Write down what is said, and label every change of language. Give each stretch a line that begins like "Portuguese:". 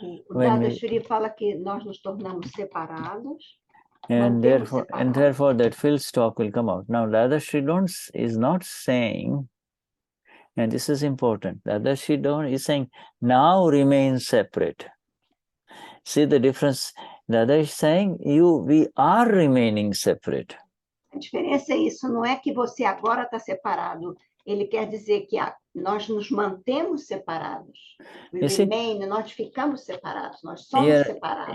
Portuguese: O Dadashri fala que nós nos tornamos separados.
English: And therefore that full stop will come out. Now Dadashri is not saying, and this is important, Dadashri is saying, now remain separate. See the difference? Dadashri is saying, we are remaining separate.
Portuguese: A diferença é isso, não é que você agora está separado. Ele quer dizer que nós nos mantemos separados.
English: We remain,
Portuguese: nós ficamos separados, nós somos separados.